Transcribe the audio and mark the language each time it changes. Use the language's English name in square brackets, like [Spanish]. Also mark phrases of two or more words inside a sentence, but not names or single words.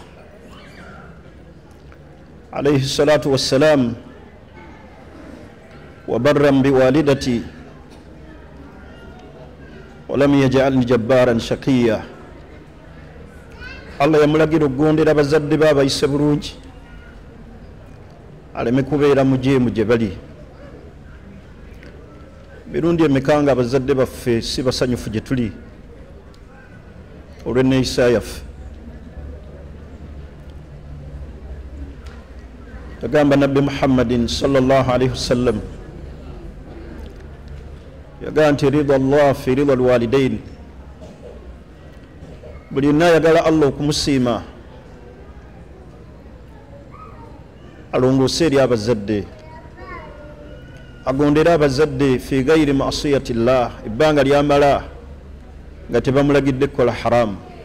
[Arabic] عليه الصلاة والسلام وبرا بوالدتي ولم يجعلني جبارا شقيا [Ganda] Allah yamulagira okugondera abazadde be abayise bulungi aleme kubeera mujeemu gye bali mirundi emekanga abazadde baffe si basanyufu gye tuli olw'enneeyisa yaffe yagamba nabbi Muhammadin [Arabic] صلى الله عليه وسلم [Ganda] yagamba nti [Arabic] رضا الله في رضا الوالدين [Ganda] buli yonna ayagala Allah okumusiima alongoose eri abazadde agondere abazadde [Arabic] في غير معصية الله [Ganda] ebbanga lyamala nga tebamulagidde kukola haramu